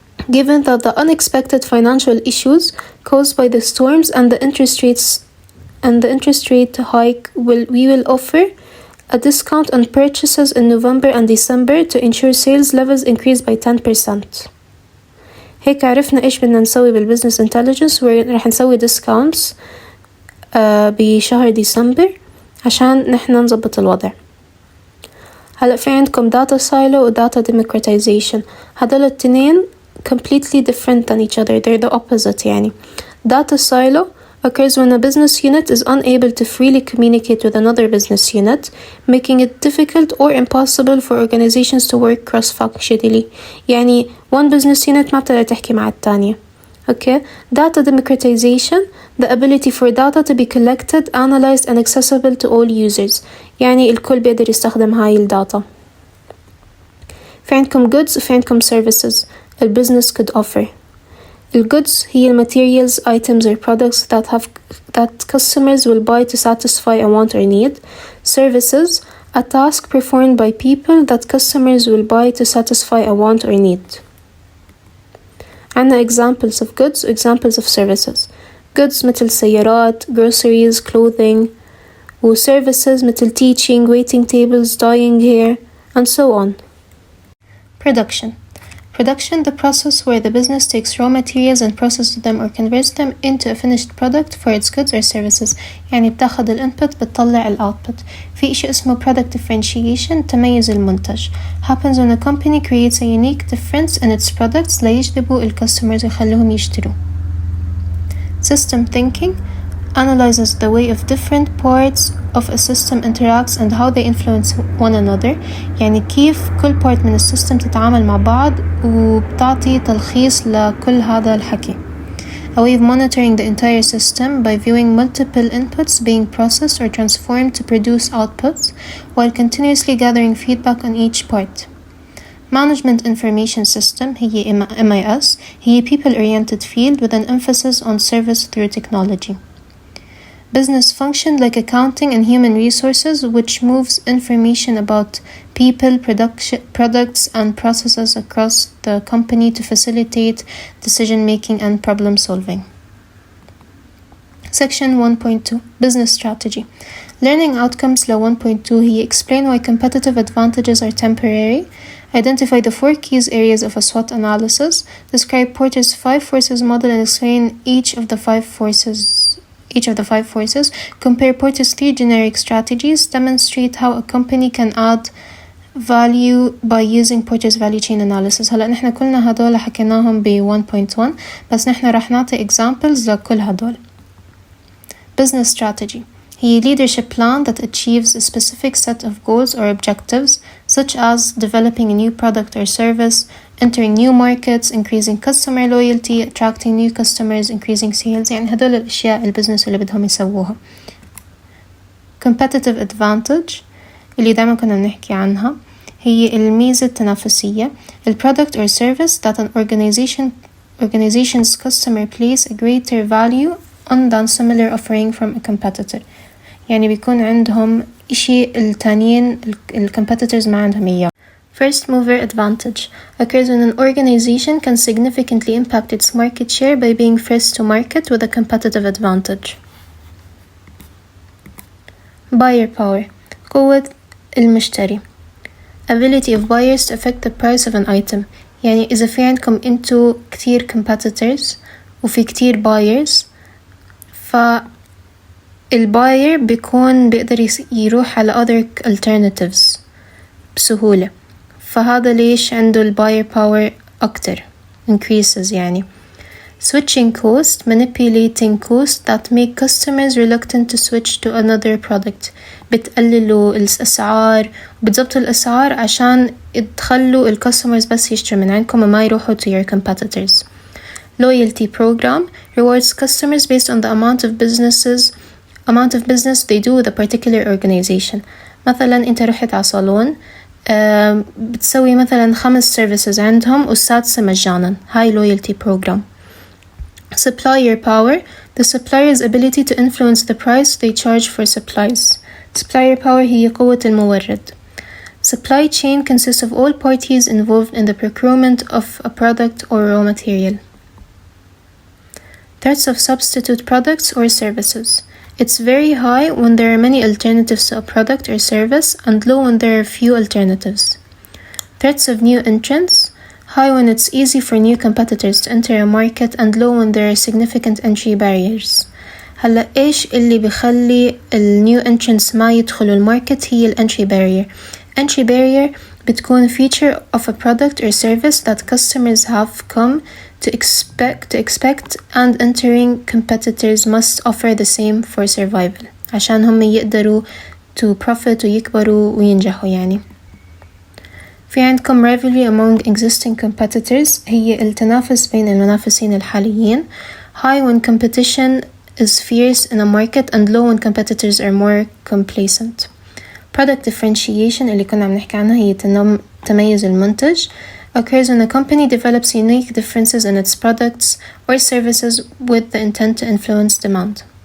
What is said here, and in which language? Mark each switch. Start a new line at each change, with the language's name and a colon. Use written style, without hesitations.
English: Given that the unexpected financial issues caused by the storms and the interest rate hike, we will offer a discount on purchases in November and December to ensure sales levels increase by 10%.
Arabic: هيك عرفنا إيش بدنا نسوي بالبزنس intelligence. ورح نسوي discounts بشهر ديسمبر عشان نحن نظبط الوضع. هلأ في عندكم
English: data silo و data democratization.
Arabic: هدول التنين
English: completely different than each other. They're the opposite يعني. Data silo occurs when a business unit is unable to freely communicate with another business unit, making it difficult or impossible for organizations to work cross-functionally.
Arabic: يعني
English: one business unit
Arabic: ما بتقدر تحكي مع التانية.
English: Okay? Data democratization, the ability for data to be collected, analyzed and accessible to all users.
Arabic: يعني الكل بيقدر يستخدم هاي الداتا. في عندكم goods وفي عندكم services البزنس
English: could offer. الgoods هي materials, items or products that customers will buy to satisfy a want or need. Services, a task performed by people that customers will buy to satisfy a want or need. عنا examples of goods و examples of services. Goods
Arabic: مثل سيارات,
English: groceries, clothing, و services مثل teaching, waiting tables, dyeing hair, and so on. Production. Production, the process where the business takes raw materials and processes them or converts them into a finished product for its goods or services.
Arabic: يعني بتاخد الانبوت بتطلع الاوتبوت. في إشي اسمه product differentiation, تميز المنتج.
English: Happens when a company creates a unique difference in its products
Arabic: ليجذبوا الكاستمرز ويخلوهم يشتروا.
English: System thinking analyzes the way of different parts of a system interacts and how they influence one another.
Arabic: يعني كيف كل part من السيستم تتعامل مع بعض وبتعطي تلخيص لكل هذا الحكي.
English: A way of monitoring the entire system by viewing multiple inputs being processed or transformed to produce outputs while continuously gathering feedback on each part. Management Information System هي MIS هي people-oriented field with an emphasis on service through technology. Business function like accounting and human resources, which moves information about people, products, and processes across the company to facilitate decision-making and problem-solving. Section 1.2 Business Strategy. Learning outcomes ل 1.2 هي explain why competitive advantages are temporary, identify the 4 key areas of a SWOT analysis, describe Porter's 5 forces model and explain each of the 5 forces, compare Porter's 3 generic strategies, demonstrate how a company can add value by using Porter's value chain analysis.
Arabic: هلأ نحن كلنا هدول حكيناهم ب 1.1 بس نحن رح نعطي examples لكل هدول.
English: Business strategy هي leadership plan that achieves a specific set of goals or objectives, such as developing a new product or service, entering new markets, increasing customer loyalty, attracting new customers, increasing sales.
Arabic: يعني هدول الأشياء البزنس اللي بدهم يسووها. competitive advantage اللي دايما كنا بنحكي عنها هي الميزة التنافسية.
English: ال product or service that an organization's customer place a greater value on than similar offering from a competitor.
Arabic: يعني بيكون عندهم إشي التانيين competitors ما عندهم إياه.
English: First mover advantage occurs when an organization can significantly impact its market share by being first to market with a competitive advantage. Buyer power
Arabic: قوة المشتري
English: ability of buyers to affect the price of an item.
Arabic: يعني إذا في عندكم انتو كتير competitors وفي كتير buyers فالباير بيكون بيقدر يروح على
English: other alternatives
Arabic: بسهولة، فهذا ليش عنده الباير باور أكتر increases.
English: يعني switching cost manipulating cost that make customers reluctant to switch to another product.
Arabic: بتقللوا الأسعار وبتضبطوا الأسعار عشان تخلوا الكاستمرز بس يشتروا من عندكم وما يروحوا
English: to your competitors. Loyalty program rewards customers based on the amount of business they do with a particular organization.
Arabic: مثلا انت رحت على صالون بتسوي مثلا 5 services عندهم والسادسة مجانا.
English: هاي loyalty program. Supplier power the supplier's ability to influence the price they charge for supplies.
Arabic: Supplier power هي قوة المورد.
English: Supply chain consists of all parties involved in the procurement of a product or raw material. Threats of substitute products or services. It's very high when there are many alternatives to a product or service and low when there are few alternatives. Threats of new entrants. High when it's easy for new competitors to enter a market and low when there are significant entry barriers.
Arabic: هلا إيش اللي بيخلي new entrants ما يدخلوا الماركت؟ هي entry barrier.
English: Entry barrier بتكون feature of a product or service that customers have come to expect and entering competitors must offer the same for survival
Arabic: عشان هم يقدروا
English: to profit
Arabic: ويكبروا وينجحوا. يعني في عندكم
English: rivalry among existing competitors
Arabic: هي التنافس بين المنافسين الحاليين.
English: High when competition is fierce in a market and low when competitors are more complacent. Product differentiation
Arabic: اللي كنا عم نحكي عنها هي تميز المنتج
English: occurs when a company develops unique differences in its products or services with the intent to influence demand.